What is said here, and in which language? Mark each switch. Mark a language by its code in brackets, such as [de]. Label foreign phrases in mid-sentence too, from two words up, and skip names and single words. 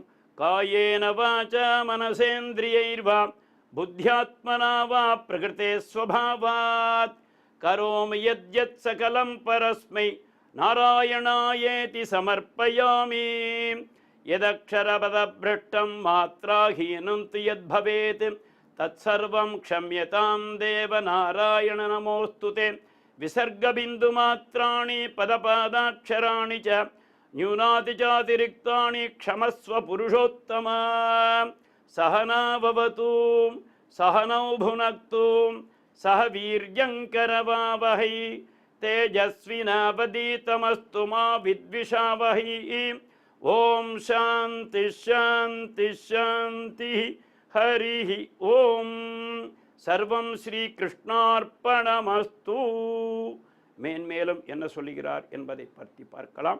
[sa] कायेन वाचा मनसेन्द्रियैर्वा बुद्ध्यात्मना वा प्रकृते स्वभावात् करोमि यद्यत् सकलं परस्मै नारायणायेति समर्पयामि. यदक्षरपदभ्रष्टं मात्राहीनं तु यद्भवेत् तत्सर्वं क्षम्यतां देव नारायण नमोऽस्तु ते. विसर्गबिन्दुमात्राणि पदपादाक्षराणि च न्यूनातिचातिरिक्तानि क्षमस्व पुरुषोत्तमा. सहना भवतु सहनौ भुनक्तु सह वीर्यङ्करवावहै तेजस्विनावधीतमस्तु मा विद्विषावहै. ॐ शान्ति शान्ति शान्तिः. हरिः ॐ. सर्वं श्रीकृष्णार्पणमस्तु. [ta] மேன்மேலும் என்ன சொல்லுகிறார் என்பதை பற்றி பார்க்கலாம்.